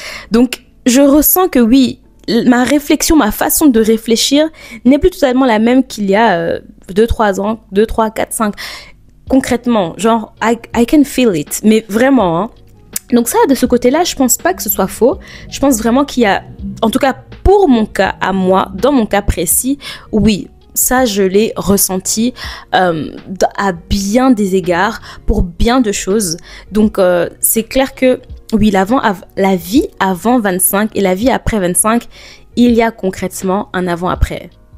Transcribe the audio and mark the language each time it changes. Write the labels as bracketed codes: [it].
[fr] Donc je ressens que oui, ma réflexion, ma façon de réfléchir n'est plus totalement la même qu'il y a 2-3 ans, 2, 3, 4, 5. Concrètement, genre, [en] I can feel it. [fr] Mais vraiment, hein. Donc ça, de ce côté-là, je pense pas que ce soit faux. Je pense vraiment qu'il y a, en tout cas pour mon cas à moi, dans mon cas précis, oui, ça je l'ai ressenti à bien des égards, pour bien de choses. Donc c'est clair que oui, la vie avant 25 et la vie après 25, il y a concrètement un avant-après.